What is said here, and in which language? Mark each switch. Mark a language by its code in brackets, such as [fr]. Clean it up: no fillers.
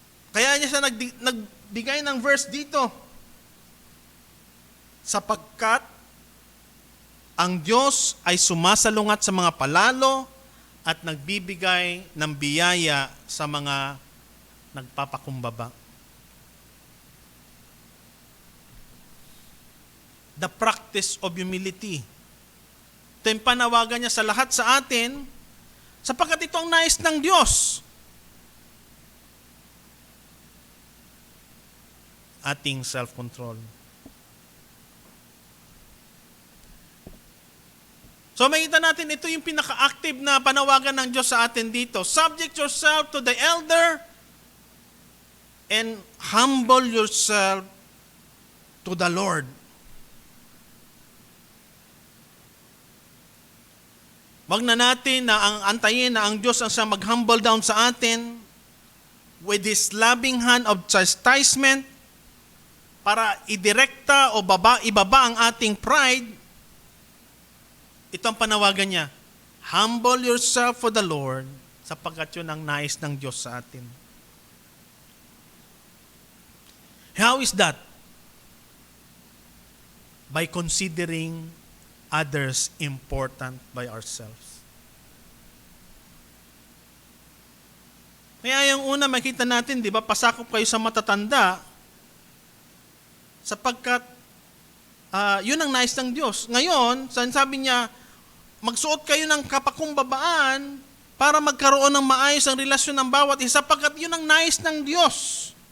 [tl] Kaya niya siya nagbigay ng verse dito. Sapagkat ang Diyos ay sumasalungat sa mga palalo at nagbibigay ng biyaya sa mga nagpapakumbaba. [en] The practice of humility. [tl] Ito yung panawagan niya sa lahat sa atin, sapagkat ito ang nais ng Diyos. Ating self-control. So makita natin, ito yung pinaka-active na panawagan ng Diyos sa atin dito. [en] Subject yourself to the elder and humble yourself to the Lord. [tl] Wag na natin na antayin na ang Diyos ang siyang mag-humble down sa atin [en] with His loving hand of chastisement [tl] para idirekta o ibaba ang ating pride. Ito ang panawagan niya. [en] Humble yourself for the Lord [tl] sapagkat yun ang nais ng Diyos sa atin. [en] How is that? By considering others important by ourselves. [tl] Kaya yung una makita natin, di ba, pasakop kayo sa matatanda sapagkat yun ang nais ng Diyos. Ngayon, sabi niya, magsuot kayo ng kapakumbabaan para magkaroon ng maayos ang relasyon ng bawat isa sapagkat yun ang nais ng Diyos.